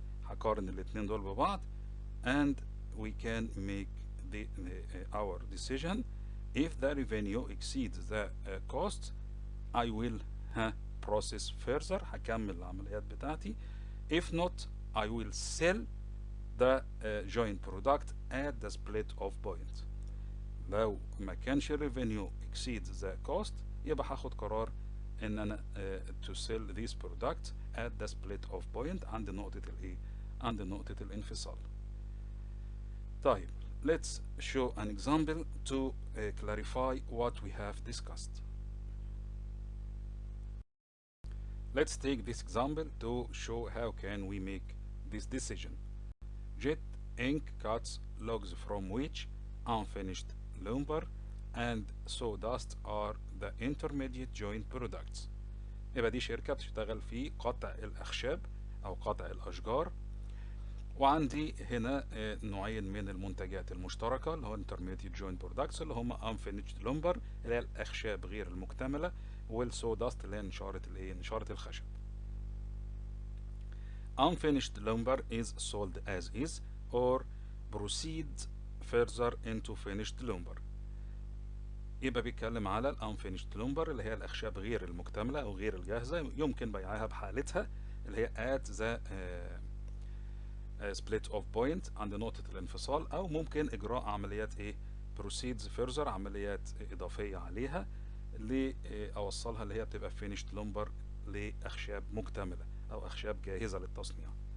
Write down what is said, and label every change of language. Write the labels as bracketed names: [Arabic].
[Arabic] هقارن الاتنين دول ببعض [English] and we can make our decision. If the revenue exceeds the cost, I will process further. [Arabic] هكمل العمليات بتاعتي. [English] If not, I will sell the joint product at the split of point. [Arabic] لو ما كانش [English] revenue exceeds the cost [Arabic] يبقى هاخد قرار ان انا [English] to sell this product at the split of point [Arabic] عند نقطة الايه؟ عند نقطة الانفصال. [English] طيب, let's show an example to clarify what we have discussed. Let's take this example to show how can we make this decision. Jet Inc. cuts logs from which unfinished lumber and sawdust are the intermediate joint products. [Arabic] يبقى دي شركة بتشتغل في قطع الأخشاب أو قطع الأشجار، وعندي هنا نوعين من المنتجات المشتركة اللي هو intermediate joint products اللي هم unfinished lumber اللي هي الأخشاب غير المكتملة، والsawdust اللي هي نشارة الخشب. [English] Unfinished lumber is sold as is or proceeds further into finished lumber. [Arabic] يبقى بيتكلم على unfinished lumber اللي هي الأخشاب غير المكتملة أو غير الجاهزة، يمكن بيعها بحالتها اللي هي [English] at the split of point [Arabic] عند نقطة الانفصال، أو ممكن إجراء عمليات [English] proceeds further، [Arabic] عمليات إضافية عليها اللي أوصلها اللي هي بتبقى finished lumber لأخشاب مكتملة أو أخشاب جاهزة للتصنيع.